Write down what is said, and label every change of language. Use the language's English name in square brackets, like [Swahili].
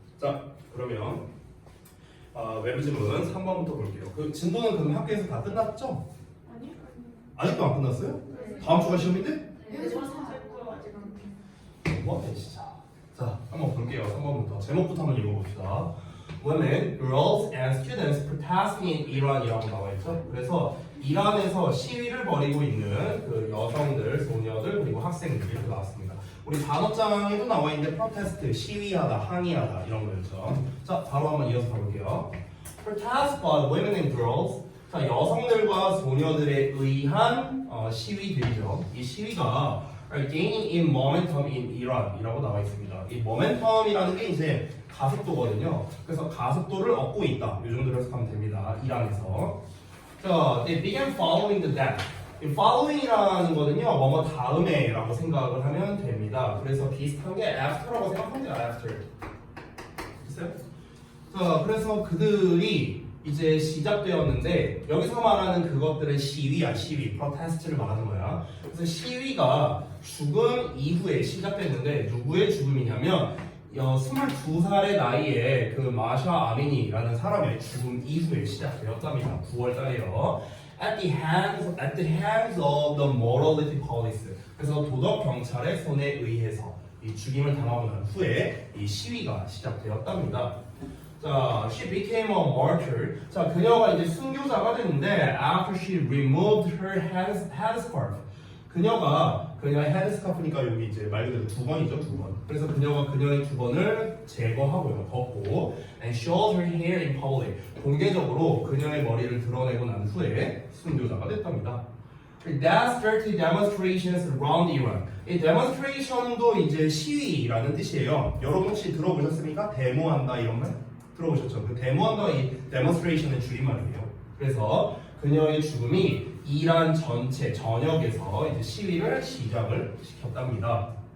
[Korean] 자, 그러면 외부 지문 3번부터 볼게요. 그 진도는 그럼 학교에서 다 끝났죠? 아니요. 아직도 안 끝났어요? 다음 주가 시험인데? 네, 저 사고 아직 안 돼. 뭐네 진짜. 자, 한번 볼게요. 3번부터 제목부터 한번 읽어봅시다. [English] Women, girls, and students protesting in Iran이라고 [Korean] 나와있죠. 그래서 이란에서 시위를 벌이고 있는 그 여성들, 소녀들, 그리고 학생들 이렇게 나왔습니다. 우리 단어장에도 나와있는데 protest, 시위하다, 항의하다 이런 거였죠. 자, 바로 한번 이어서 가볼게요. [English] Protest by women and girls. [Korean] 자, 여성들과 소녀들에 의한 시위들이죠. 이 시위가 [English] are gaining in momentum in Iran이라고 [Korean] 나와 있습니다. 이 momentum이라는 게 이제 가속도거든요. 그래서 가속도를 얻고 있다. 이 정도로 해석하면 됩니다. 이란에서. [English] 자, they began following the death. [Korean] 이 following이라는 거는요, 뭐뭐 다음에라고 생각을 하면 됩니다. 그래서 비슷한 게 after라고 생각하면 돼요. after. 됐어요? 자, 그래서 그들이 이제 시작되었는데, 여기서 말하는 그것들은 시위야, 시위, 프로테스트를 말하는 거야. 그래서 시위가 죽음 이후에 시작됐는데, 누구의 죽음이냐면 22살의 나이에 그 마샤 아미니라는 사람의 죽음 이후에 시작되었답니다. 9월 달에요. [English] At the hands of the morality police. [Korean] 그래서 도덕 경찰의 손에 의해서 이 죽임을 당하고 난 후에 이 시위가 시작되었답니다. [English] 자, she became a martyr. [Korean] 자, 그녀가 이제 순교자가 됐는데 [English] after she removed her headscarf. [Korean] 그녀의 헤드스카프니까 여기 이제 말 그대로 두건이죠, 두건. 그래서 그녀가 그녀의 두건을 제거하고요, 걷고 [English] and showed her hair in public. [Korean] 공개적으로 그녀의 머리를 드러내고 난 후에 순교자가 됐답니다. [English] That started demonstrations around Iran. [Korean] 이 demonstration도 이제 시위라는 뜻이에요. 여러분 혹시 들어보셨습니까? 데모한다 이런 말? 들어보셨죠? 그 데모한다 이 demonstration의 줄임말이에요. 그래서 그녀의 죽음이 이란 전체 전역에서 이제 시위를 시작을 시켰답니다.